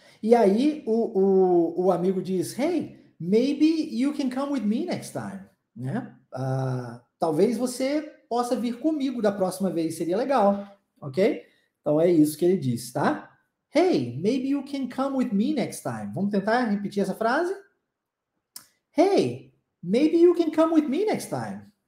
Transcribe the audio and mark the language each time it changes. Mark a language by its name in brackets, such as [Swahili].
[Portuguese] E aí o amigo diz, [English] hey, maybe you can come with me next time. [Portuguese] Né? Talvez você possa vir comigo da próxima vez, seria legal, ok? Então é isso que ele diz, tá? [English] Hey, maybe you can come with me next time. [Portuguese] Vamos tentar repetir essa frase? [English] Hey, maybe you can come with me next time.